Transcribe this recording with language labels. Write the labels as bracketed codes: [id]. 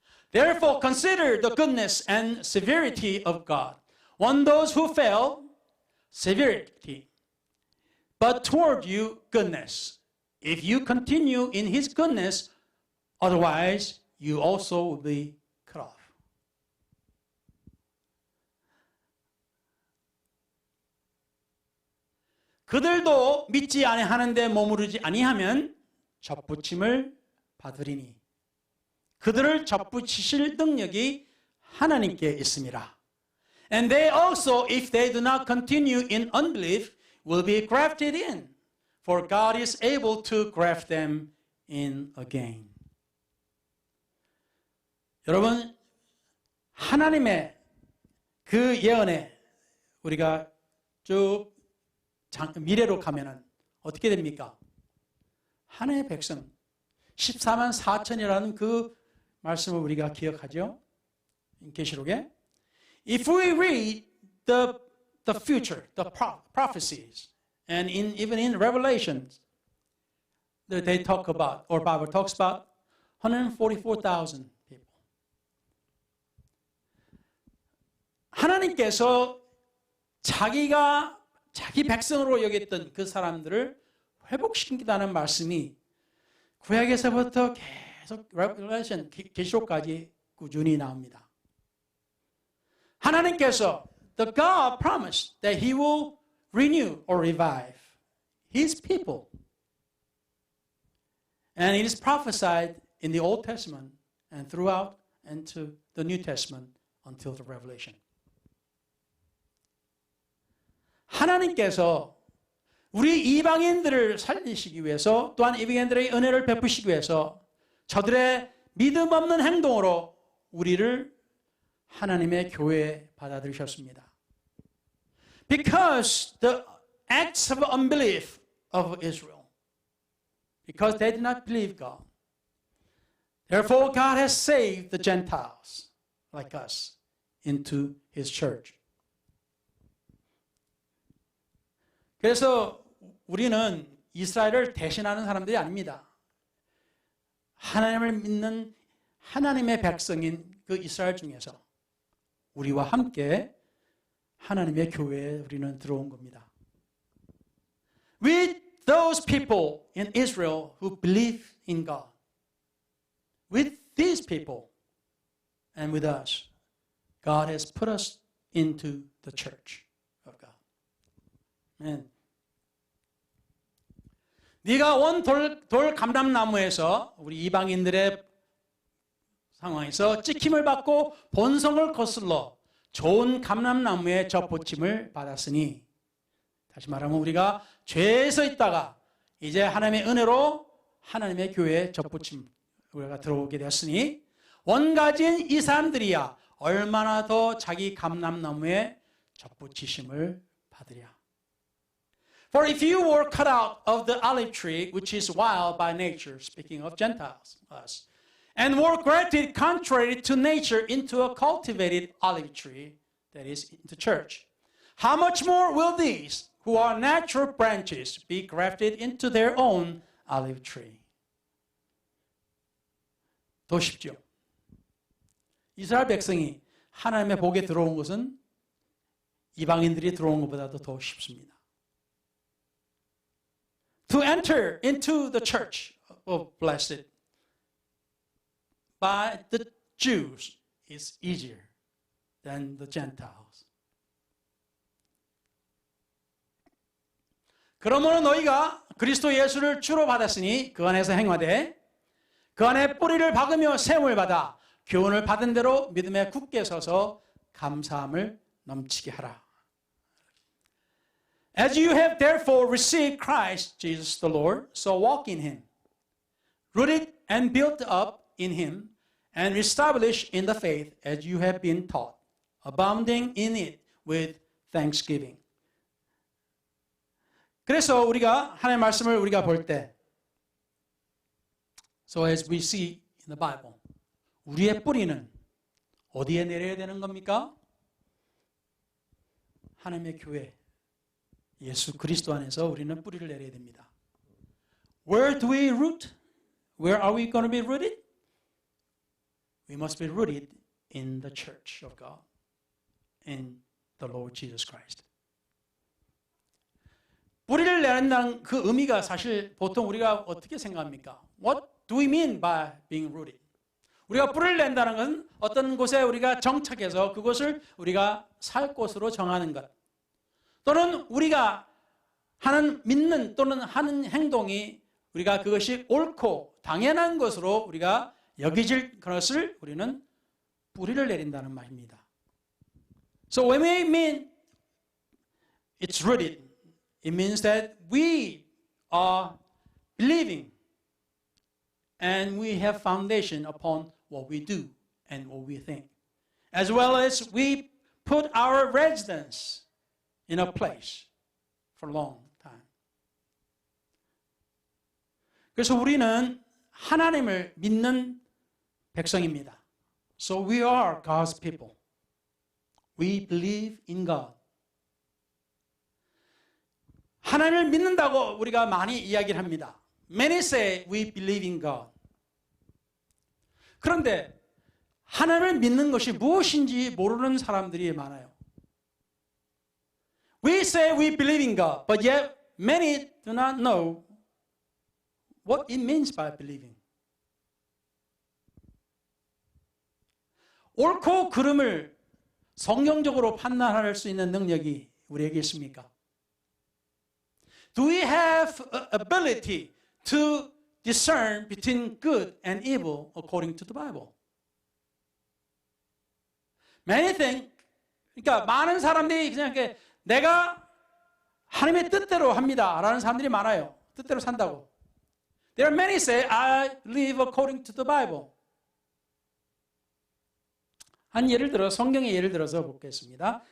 [en] Therefore consider the goodness and severity of God. On those who fail, severity, but toward you goodness. If you continue in His goodness, otherwise you also will be cut off. [ko] 그들도 믿지 아니하는데 머무르지 아니하면 접붙임을 받으리니 그들을 접붙이실 능력이 하나님께 있습니다. [en] And they also, if they do not continue in unbelief, will be grafted in, for God is able to graft them in again. [ko] 여러분, 하나님의 그 예언에 우리가 쭉 미래로 가면은 어떻게 됩니까? 하나님의 백성 14만 4천이라는 그 말씀을 우리가 기억하죠? 계시록에 [en] If we read the future, the prophecies, and even in Revelations, they talk about, or Bible talks about 144,000 people. [ko] 하나님께서 자기가 자기 백성으로 여겼던 그 사람들을 회복시킨다는 말씀이 구약에서부터 계속 Revelation, 계시록까지 꾸준히 나옵니다. 하나님께서 [en] the God promised that He will renew or revive His people. And it is prophesied in the Old Testament and throughout into the New Testament until the Revelation. [ko] 하나님께서 우리 이방인들을 살리시기 위해서 또한 이방인들의 은혜를 베푸시기 위해서 저들의 믿음 없는 행동으로 우리를 하나님의 교회에 받아들이셨습니다. [en] Because the acts of unbelief of Israel, because they did not believe God, therefore God has saved the Gentiles like us into His church. [ko] 그래서 우리는 이스라엘을 대신하는 사람들이 아닙니다. 하나님을 믿는 하나님의 백성인 그 이스라엘 중에서 우리와 함께 하나님의 교회에 우리는 들어온 겁니다. [en] We those people in Israel who believe in God, with these people and with us, God has put us into the church of God. Amen. [ko] 네가 온 돌 감람나무에서 우리 이방인들의 상황에서 찍힘을 받고 본성을 거슬러 좋은 감람나무의 젖붙임을 받았으니, 다시 말하면 우리가 죄에서 있다가 이제 하나님의 은혜로 하나님의 교회에 젖붙임 우리가 들어오게 되었으니 원가진 이 사람들이야 얼마나 더 자기 감람나무에 젖붙이심을 받으랴. [en] For if you were cut out of the olive tree, which is wild by nature, speaking of Gentiles, us, and were grafted contrary to nature into a cultivated olive tree, that is, the church, how much more will these, who are natural branches, be grafted into their own olive tree? [ko] 더 쉽죠. 이스라엘 백성이 하나님의 복에 들어온 것은 이방인들이 들어온 것보다도 더 쉽습니다. [en] To enter into the church of blessed by the Jews is easier than the Gentiles. [ko] 그러므로 너희가 그리스도 예수를 주로 받았으니 그 안에서 행하되 그 안에 뿌리를 박으며 세움을 받아 교훈을 받은 대로 믿음에 굳게 서서 감사함을 넘치게 하라. [en] As you have therefore received Christ Jesus the Lord, so walk in him, rooted and built up in him, and established in the faith as you have been taught, abounding in it with thanksgiving. [ko] 그래서 우리가 하나님의 말씀을 우리가 볼 때, [en] so as we see in the Bible, [ko] 우리의 뿌리는 어디에 내려야 되는 겁니까? 하나님의 교회, 예수 그리스도 안에서 우리는 뿌리를 내려야 됩니다. [en] Where do we root? Where are we going to be rooted? We must be rooted in the church of God, in the Lord Jesus Christ. [ko] 뿌리를 내린다는 그 의미가 사실 보통 우리가 어떻게 생각합니까? [en] What do we mean by being rooted? [ko] 우리가 뿌리를 낸다는 것은 어떤 곳에 우리가 정착해서 그곳을 우리가 살 곳으로 정하는 것, 또는 우리가 하는 믿는 또는 하는 행동이 우리가 그것이 옳고 당연한 것으로 우리가 여기질 것을 우리는 뿌리를 내린다는 말입니다. [en] So when we mean it's rooted, it means that we are believing and we have foundation upon what we do and what we think, as well as we put our residence in a place for a long time. [ko] 그래서 우리는 하나님을 믿는 백성입니다. [en] So we are God's people. We believe in God. [ko] 하나님을 믿는다고 우리가 많이 이야기를 합니다. [en] Many say we believe in God. [ko] 그런데 하나님을 믿는 것이 무엇인지 모르는 사람들이 많아요. [en] We say we believe in God, but yet many do not know what it means by believing. [ko] 옳고 그름을 성경적으로 판단할 수 있는 능력이 우리에게 있습니까? [en] Do we have ability to discern between good and evil according to the Bible? Many think, [ko] 그러니까 많은 사람들이 그냥 이렇게 내가 하나님의 뜻대로 합니다 라는 사람들이 많아요. 뜻대로 산다고. [en] There are many say, I live according to the Bible. [ko] 한 예를 들어 성경의 예를 들어서 보겠습니다.